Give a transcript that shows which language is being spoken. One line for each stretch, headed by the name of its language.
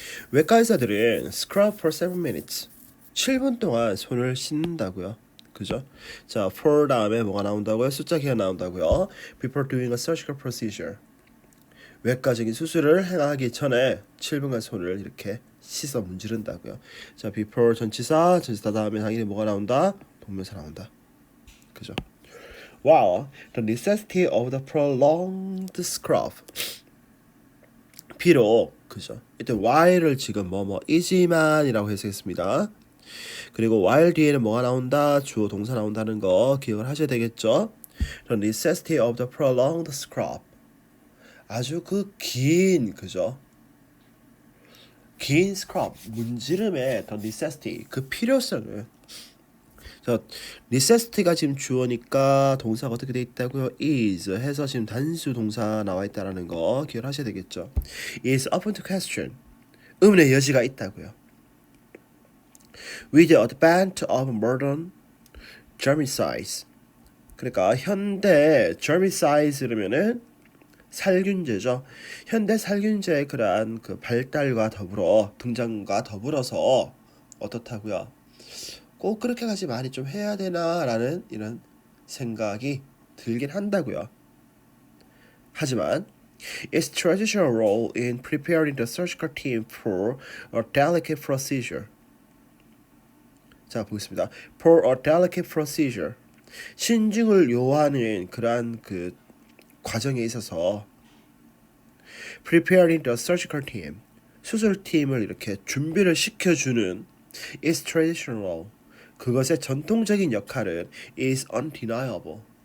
Korean: 외과 의사들은
English: scrub for 7 minutes.
Korean: 7분 동안 손을 씻는다고요. 그죠? 자, for 다음에 뭐가 나온다고요? 숫자 기가 나온다고요.
English: Before doing a surgical procedure.
Korean: 외과적인 수술을 행하기 전에 7분간 손을 이렇게 씻어 문지른다고요. 자, before 전치사 다음에 당연히 뭐가 나온다? 동명사 나온다. 그죠?
English: Wow, the necessity of the prolonged scrub.
Korean: 비록 그죠? 이때 while을 지금 뭐이지만이라고 해석했습니다. 그리고 while 뒤에는 뭐가 나온다? 주어 동사 나온다는 거 기억을 하셔야 되겠죠?
English: The necessity of the prolonged scrub.
Korean: 아주 그 긴 그죠? 긴 scrub 문지름의
English: the necessity
Korean: 그 필요성을 자, necessity가 지금 주어니까 동사가 어떻게 돼 있다고요? is 해서 지금 단수 동사 나와 있다라는 거 기억하셔야 되겠죠.
English: is open to question.
Korean: 의문의 여지가 있다고요.
English: With the advent of modern germicides.
Korean: 그러니까 현대 germicide라면은 살균제죠. 현대 살균제의 그러한 그 발달과 더불어 등장과 더불어서 어떻다고요? 꼭 그렇게까지 많이 좀 해야 되나라는 이런 생각이 들긴 한다고요. 하지만
English: its traditional role in preparing the surgical team for a delicate procedure.
Korean: 자, 보겠습니다.
English: For a delicate procedure.
Korean: 신중을 요하는 그러한 그 과정에 있어서
English: preparing the surgical team.
Korean: 수술팀을 이렇게 준비를 시켜주는
English: its traditional role.
Korean: 그것의 전통적인 역할은
English: is undeniable.